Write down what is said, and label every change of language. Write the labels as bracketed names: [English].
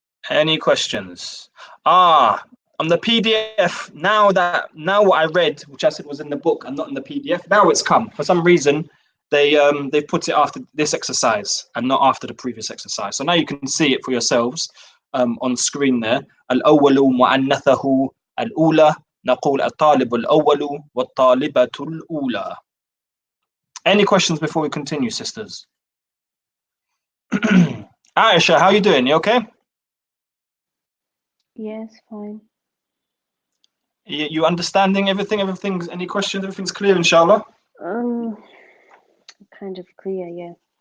[English] Any questions? On the PDF, now what I read, which I said was in the book and not in the PDF, now it's come. For some reason, they put it after this exercise and not after the previous exercise. So now you can see it for yourselves on screen there. [Arabic] Al-awwalu mu'annathahu al-ula. نقول الطالب الأول والطالبة الأولى. [English] Any questions before we continue, sisters? Aisha, how are you doing? You okay? Yes, fine. You understanding everything? Everything's, any questions? Everything's clear, inshallah? Kind of clear, yeah.